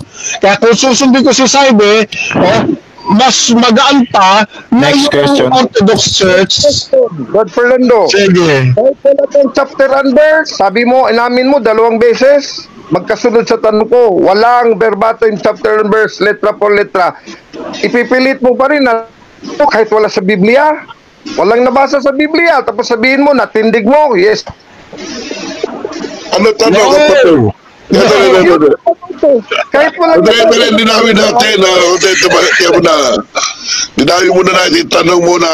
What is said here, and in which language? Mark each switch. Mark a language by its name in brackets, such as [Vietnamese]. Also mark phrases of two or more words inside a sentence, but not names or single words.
[Filipino] Kaya kung susundin ko si Saide, mas magaan pa na [English] Next question. Orthodox Church. God Fernando. [Filipino] Sige. Kahit wala kang [English] chapter and verse, [Filipino] sabi mo, inamin mo 2 beses, magkasunod sa tanong ko, walang [English] verbatim chapter and verse, [Spanish] letra por letra. [Filipino] Ipipilit mo pa rin na kahit wala sa Biblia, walang nabasa sa Biblia, tapos sabihin mo, natindig mo, yes. Ano tanong kapatid? No. Kahit wala Dinawin natin. Dinawin muna natin. Tanong muna.